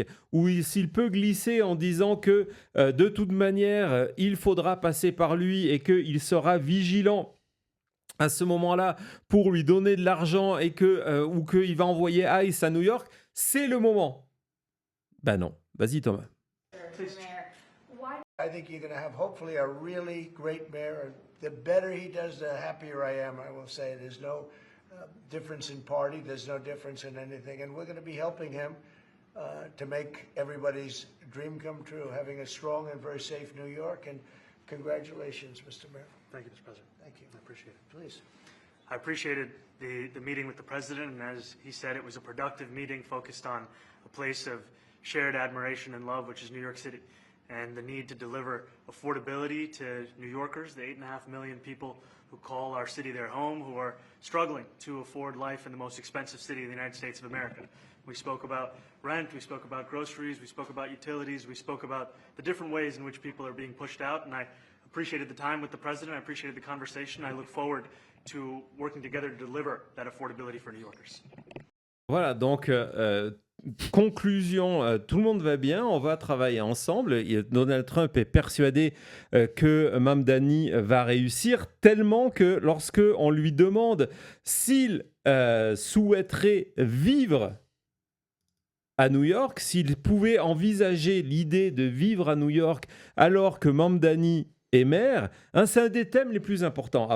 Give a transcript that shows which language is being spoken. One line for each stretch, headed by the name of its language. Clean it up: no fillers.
French: attaque, ou s'il peut glisser en disant que de toute manière, il faudra passer par lui et qu'il sera vigilant à ce moment-là pour lui donner de l'argent et ou qu'il va envoyer ICE à New York, c'est le moment. Ben non. Vas-y Thomas.
English: Mayor, why I think you're going to have hopefully a really great mayor. The better he does, the happier I am. I will say there's no difference in party. There's no difference in anything, and we're going to be helping him to make everybody's dream come true, having a strong and very safe New York. And congratulations, Mr. Mayor. Thank you, Mr. President. Thank you. I appreciate it. Please. I appreciated the meeting with the president, and as he said, it was a productive meeting focused on a place of shared admiration and love, which is New York City, and the need to deliver affordability to New Yorkers, the 8.5 million people who call our city their home, who are struggling to afford life in the most expensive city in the United States of America. We spoke about rent, we spoke about groceries, we spoke about utilities, we spoke about the different ways in which people are being pushed out, and I appreciated the time with the president, I appreciated the conversation, I look forward to working together to deliver that affordability for New Yorkers.
French: Voilà, donc conclusion, tout le monde va bien, on va travailler ensemble. Donald Trump est persuadé que Mamdani va réussir, tellement que lorsque on lui demande s'il souhaiterait vivre à New York, s'il pouvait envisager l'idée de vivre à New York alors que Mamdani est maire, c'est un des thèmes les plus importants.